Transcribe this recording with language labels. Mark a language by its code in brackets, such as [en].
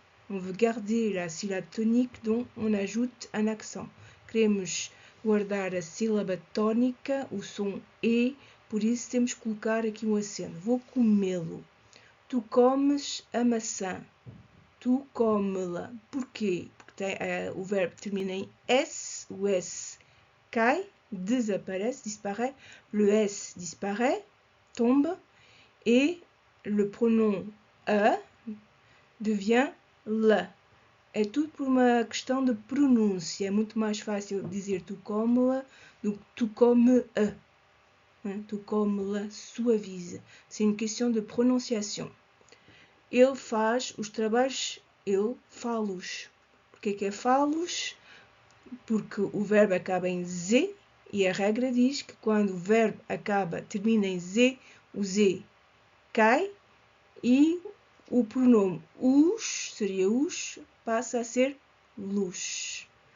[fr] On veut garder la syllabe tonique, donc on ajoute un accent. [pt] Queremos guardar a sílaba tônica, o som E, por isso temos que colocar aqui acento. Vou comê-lo. Tu comes a maçã. Tu come-la. Porquê? Porque o verbo termina em S, o S cai, desaparece, [fr] disparaît, le S disparaît, tombe, et le pronom a devient la. [pt] É tudo por uma questão de pronúncia. É muito mais fácil dizer tu come-la do que tu come-a. Tu come-la suavize. [fr] C'est une question de prononciation. [pt] Ele faz os trabalhos, ele fá-los. Porquê que é fá-los? Porque o verbo acaba em Z e a regra diz que quando o verbo termina em Z, o Z cai e o pronome os, seria os, passa a ser luz.